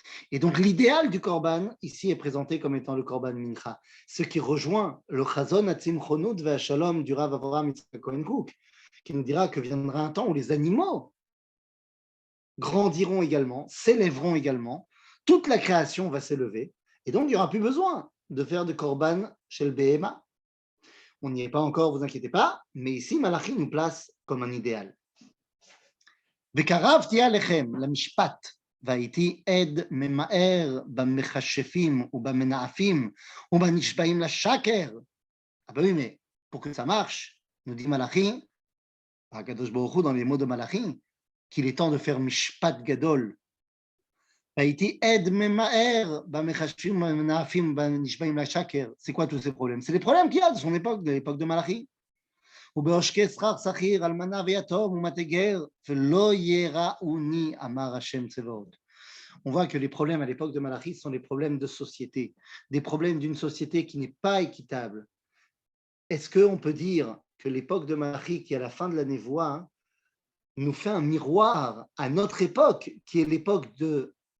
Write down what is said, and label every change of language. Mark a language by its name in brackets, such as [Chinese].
[French] Et donc l'idéal du Korban ici est présenté comme étant le Korban Mincha, ce qui rejoint le Chazon Atzim Chonut ve'Shalom du Rav Avraham Yitzhak Cohen Cook, qui nous dira que viendra un temps où les animaux grandiront également, s'élèveront également, toute la création va s'élever, et donc il n'y aura plus besoin de faire de Korban chez le Behema. On n'y est pas encore, vous inquiétez pas, mais ici Malachi nous place comme un idéal. [Hebrew] Vekaravti alechem, la mishpat, והייתי עד ממהר במכשפים ובמנאפים ובנשבעים לשקר. [French] Ah ben oui, mais pour que ça marche, nous dit Malachi, Akadosh Baruch Hu dans les mots de Malachi, qu'il est temps de faire mishpat gadol. [Hebrew] והייתי עד ממהר במכשפים ובמנאפים ובנשבעים לשקר. [French] C'est quoi tous ces problèmes? C'est les problèmes qu'il y a de son époque, de l'époque de Malachi. [Hebrew] ובעושקי שכר שכיר, אלמנה ויתום ומתגר, ולא יראוני, אמר השם צבאות. [French] On voit que les problèmes à l'époque de Malachi sont les problèmes de société, des problèmes d'une société qui n'est pas équitable. Est-ce qu'on peut dire que l'époque de Malachi, qui est à la fin de la névoie, nous fait un miroir à notre époque, qui est l'époque de...